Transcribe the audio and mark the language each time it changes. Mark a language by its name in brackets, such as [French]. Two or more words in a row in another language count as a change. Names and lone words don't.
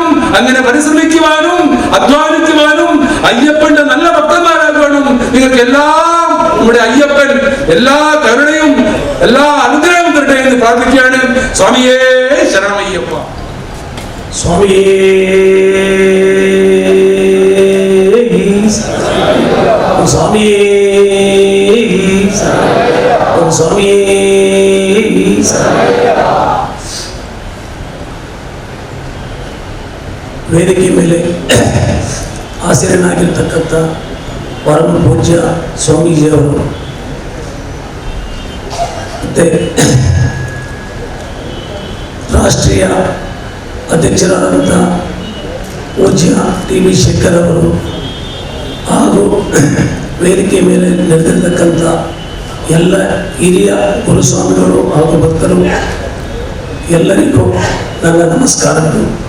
[Malayalam] അങ്ങനെ പരിശ്രമിക്കുവാനും അധ്വാനിക്കുവാനും അയ്യപ്പന്റെ നല്ല ഭക്തന്മാരാകുവാനും നിങ്ങൾക്ക് എല്ലാം നമ്മുടെ അയ്യപ്പൻ എല്ലാ കരുണയും എല്ലാ അനുഗ്രഹവും തരട്ടെ എന്ന് പ്രാർത്ഥിക്കുകയാണ്. സ്വാമിയേ ശരണമയ്യപ്പ. സ്വാമിയേ സ്വാമിയേ സ്വാമിയേ. [Kannada] ವೇದಿಕೆ ಮೇಲೆ ಆಸೀನರಾಗಿರ್ತಕ್ಕಂಥ ಪರಮ ಪೂಜ್ಯ ಸ್ವಾಮೀಜಿಯವರು ಮತ್ತು ರಾಷ್ಟ್ರೀಯ ಅಧ್ಯಕ್ಷರಾದಂಥ ಪೂಜ್ಯ ಟಿ ವಿ ಶೇಖರ್ ಅವರು ಹಾಗೂ ವೇದಿಕೆ ಮೇಲೆ ನಡೆದಿರ್ತಕ್ಕಂಥ ಎಲ್ಲ ಹಿರಿಯ ಗುರುಸ್ವಾಮಿಗಳು ಹಾಗೂ ಭಕ್ತರು ಎಲ್ಲರಿಗೂ ನನ್ನ ನಮಸ್ಕಾರಗಳು.